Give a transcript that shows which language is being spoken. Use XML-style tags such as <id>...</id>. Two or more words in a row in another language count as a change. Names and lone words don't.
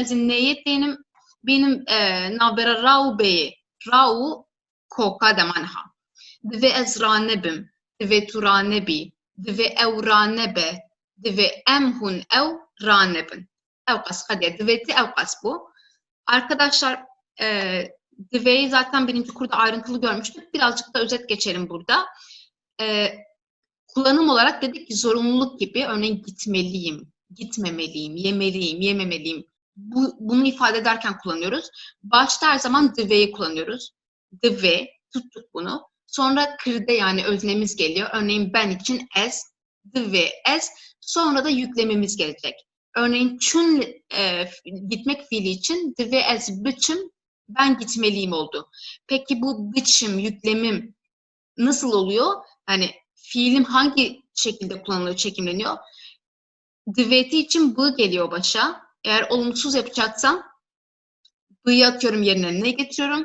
<ku>Ez ê neyê tênim bînim navbera ra û bêyê. Ra û koka dema niha. Divê ez ranebim. Divê tu ranebî. Divê ew ranebe. Divê em hûn ew ranebin. Ew qas hadiye. Divêtî ew qas bu.</ku> <tr>Arkadaşlar divê'yi zaten birinci kurda ayrıntılı görmüştük. Birazcık da özet geçelim burada. Kullanım olarak dedik ki zorunluluk gibi, örneğin gitmeliyim, gitmemeliyim, yemeliyim, yememeliyim. Bunu ifade ederken kullanıyoruz. Başta her zaman divê'yi kullanıyoruz. Divê, tuttuk bunu. Sonra kırde yani öznemiz geliyor. Örneğin ben için ez,</tr> <ku>divê ez.</ku> <tr>Sonra da yüklemimiz gelecek. Örneğin çün gitmek fiili için</tr> <ku>divê ez biçim,</ku> <tr>ben gitmeliyim oldu. Peki bu biçim, yüklemim nasıl oluyor? Yani fiilim hangi şekilde kullanılıyor, çekimleniyor? Divêti için bı geliyor başa. Eğer olumsuz yapacaksam bı'yı atıyorum yerine ne getiriyorum?</tr>